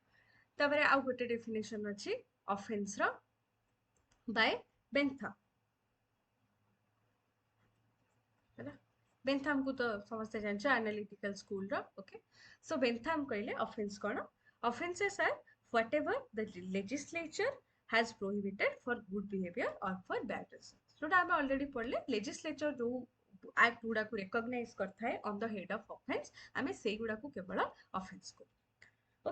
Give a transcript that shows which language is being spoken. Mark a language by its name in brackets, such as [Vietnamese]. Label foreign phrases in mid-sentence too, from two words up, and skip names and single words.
[Odia] ତାପରେ ଆଉ ଗୋଟେ ଡେଫିନେସନ ଅଛି ଅଫେନ୍ସ ର, ବାय ବେନ୍ଥାମ। ହେଲା, ବେନ୍ଥାମ କୁ ତ ସମସ୍ତେ ଜାଣିଛ, [English] analytical school [Odia] ର। [English] okay, so [Odia] ବେନ୍ଥାମ କହିଲେ ଅଫେନ୍ସ କଣ? [English] offences are whatever the legislature has prohibited for good behavior or for bad reasons। [Odia] ଯୋଉଟା ଆମେ ଅଲରେଡି ପଢିଲେ, ଲେଜିସ୍ଲେଚର ଯୋଉ ଆକ୍ଟ ଗୁଡାକୁ ରେକଗ୍ନାଇଜ କରିଥାଏ [English] on the head of offence, [Odia] ଆମେ ସେଇଗୁଡାକୁ କେବଳ ଅଫେନ୍ସ କରୁ।